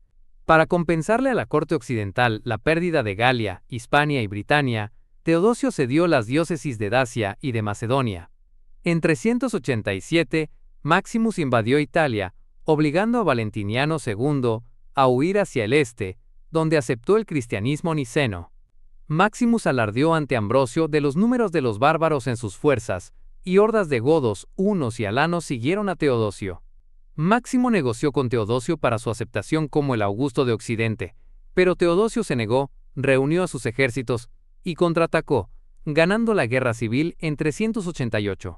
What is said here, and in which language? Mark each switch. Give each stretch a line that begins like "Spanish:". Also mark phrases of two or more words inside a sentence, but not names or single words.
Spanish: Para compensarle a la corte occidental la pérdida de Galia, Hispania y Britania, Teodosio cedió las diócesis de Dacia y de Macedonia. En 387, Maximus invadió Italia, obligando a Valentiniano II a huir hacia el este, donde aceptó el cristianismo niceno. Maximus alardeó ante Ambrosio de los números de los bárbaros en sus fuerzas, y hordas de godos, hunos y alanos siguieron a Teodosio. Máximo negoció con Teodosio para su aceptación como el Augusto de Occidente, pero Teodosio se negó, reunió a sus ejércitos y contraatacó, ganando la guerra civil en 388.